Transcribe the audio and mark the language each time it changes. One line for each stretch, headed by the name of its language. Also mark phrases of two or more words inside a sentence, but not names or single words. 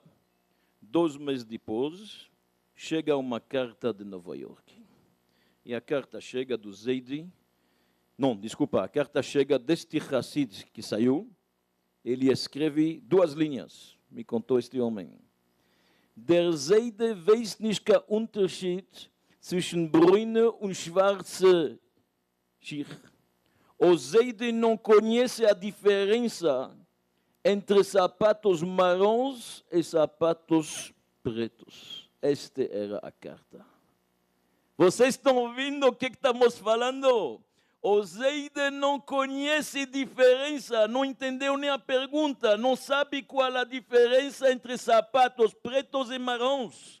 Portuguese: 2 meses depois, chega uma carta de Nova York. E a carta chega do Zeidi. Não, desculpa, a carta chega deste Hassid que saiu. Ele escreve 2 linhas, me contou este homem.
German: Der Zeide weiß nicht kein Unterschied zwischen brune und schwarze Schicht.
Portuguese: O Zeide não conhece a diferença entre sapatos marrons e sapatos pretos. Esta era a carta. Vocês estão ouvindo o que estamos falando? O Zeide não conhece diferença, não entendeu nem a pergunta, não sabe qual a diferença entre sapatos pretos e marrons.